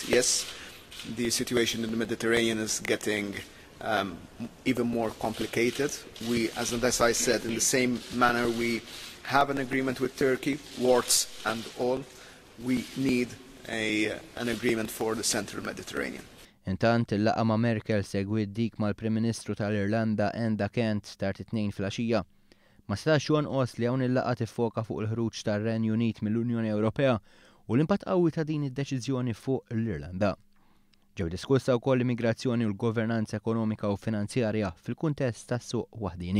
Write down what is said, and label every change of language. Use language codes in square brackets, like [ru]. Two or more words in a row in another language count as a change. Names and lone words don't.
[en] Yes, the situation in the Mediterranean is getting even more complicated. We, as I said, in the same manner we have an agreement with Turkey, warts and all, we need an agreement for the Central Mediterranean. [mt] Intant il-laqa ma' Merkel segwit dik mal-Prim Ministru tal-Irlanda Enda Kent tard it-tnejn filgħaxija. Ma stax jonqos li hawn il-laqa tiffoka fuq il-ħruġ tar-Renju Unit mill-Unjoni Ewropea u l-impatt qawwi ta' din id-deċiżjoni fuq l-Irlanda. Ġew diskussa wkoll l-immigrazzjoni u l-governanza ekonomika u finanzjarja fil-kuntest tas-suq waħdini.